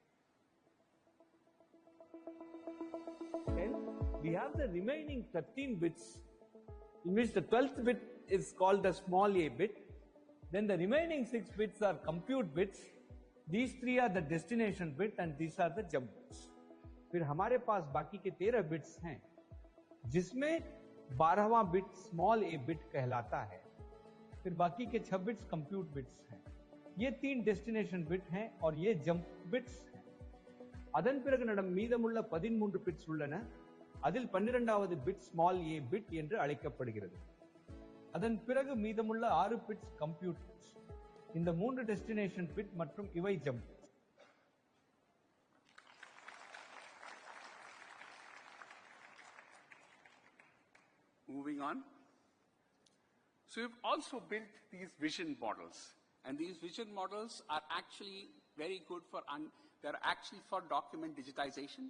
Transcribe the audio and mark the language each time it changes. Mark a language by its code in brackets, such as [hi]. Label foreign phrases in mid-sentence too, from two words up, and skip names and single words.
[en] Then we have the remaining 13 bits, in which the 12th bit is called the small a bit. Then the remaining 6 bits are compute bits. These 3 are the destination bit and these are the jump bits. [hi] फिर हमारे पास बाकी के 13 बिट्स हैं, जिसमें 12वां [en] bit small a bit [hi] कहलाता है. फिर बाकी के 6 बिट्स [en] compute bits [hi] हैं. ये 3 [en] destination bit [hi] हैं और ये [en] jump bits [hi] हैं. [ta] அதன் பிறகு நம் மீதமுள்ள 13 பிட்ஸ் உள்ளன. அதில் 12வது [en] bit small a bit [ta] என்று அழைக்கப்படுகிறது. அதன் பிறகு மீதமுள்ள 6 பிட்ஸ் [en] compute bits. [ta] இந்த 3 [en] destination bit [ta] மற்றும் இவை ஜம்ப். [en] Moving on. So we've also built these vision models, and these vision models are actually very good for they're actually for document digitization.